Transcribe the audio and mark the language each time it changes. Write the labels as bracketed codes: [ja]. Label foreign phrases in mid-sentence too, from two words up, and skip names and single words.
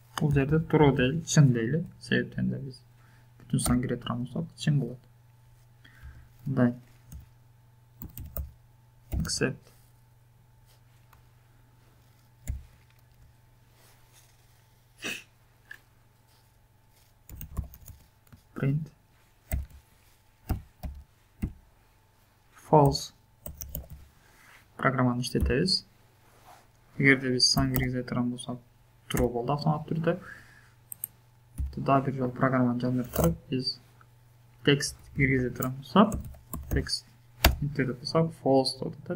[ky] Бул жерде true дейли, чын дейли. Себептен да биз бүтүн сан кире турган болсок, чын болот. Мындай. Accept. Print. False. Программаны иштетебиз. Эгерде биз сан киргизе турган болсок, true болду автоматтуу түрдө. Дагы бир жолу программаны жандырып туруп, биз текст киргизе турган болсок, текст интерде болсок, false болот да.